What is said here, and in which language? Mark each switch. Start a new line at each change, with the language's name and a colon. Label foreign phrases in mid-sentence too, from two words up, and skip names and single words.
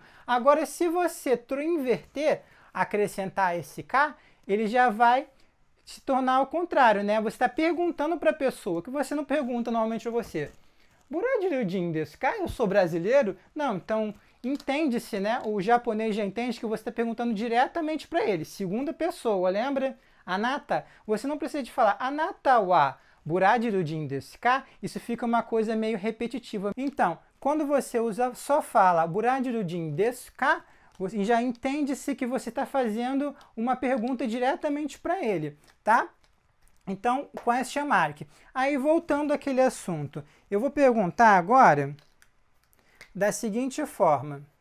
Portuguese: Agora, se você inverter, acrescentar esse K, ele já vai se tornar ao contrário, né? Você está perguntando para a pessoa, que você não pergunta normalmente a você.
Japanese: ブラジル人ですか?
Portuguese: Eu sou brasileiro? Não, então entende-se, né? O japonês já entende que você está perguntando diretamente para ele, segunda pessoa, lembra? Anata, você não precisa de falar
Japanese: あなたはブラジル人ですか?
Portuguese: Isso fica uma coisa meio repetitiva. Então, quando você só fala
Japanese: ブラジル人ですか,
Portuguese: já entende-se que você está fazendo uma pergunta diretamente para ele, tá? Então,
English: question mark.
Portuguese: Aí, voltando àquele assunto, eu vou perguntar agora da seguinte forma.